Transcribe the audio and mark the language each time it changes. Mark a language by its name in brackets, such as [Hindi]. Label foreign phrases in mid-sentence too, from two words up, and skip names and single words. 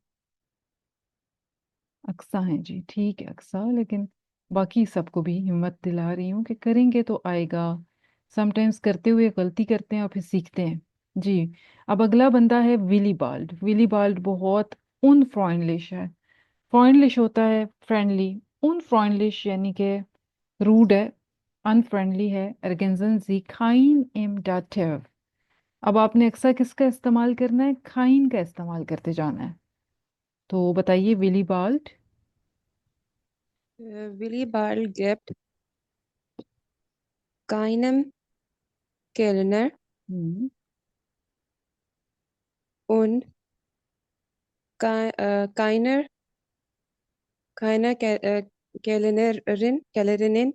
[Urdu] اقصیٰ ہے جی، ٹھیک ہے اقصیٰ، لیکن باقی سب کو بھی ہمت دلا رہی ہوں کہ کریں گے تو آئے گا. سمٹائمز کرتے ہوئے غلطی کرتے ہیں اور پھر سیکھتے ہیں. جی. اب اگلا بندہ ہے ولی بالڈ۔ ولی بالڈ بہت ان فروئنڈلش ہے. فروئنڈلش ہوتا ہے فرینڈلی، ان فروئنڈلش یعنی کہ روڈ ہے، ان فرینڈلی ہے, [German] ergänzen Sie kein im Dativ। [Urdu] اب آپ نے اقصیٰ کس کا استعمال کرنا ہے، کائن کا استعمال کرتے جانا ہے. تو بتائیے ولی بالڈ. [German] Willibald gibt keinem Kellner हम्म und keiner, Kellnerin,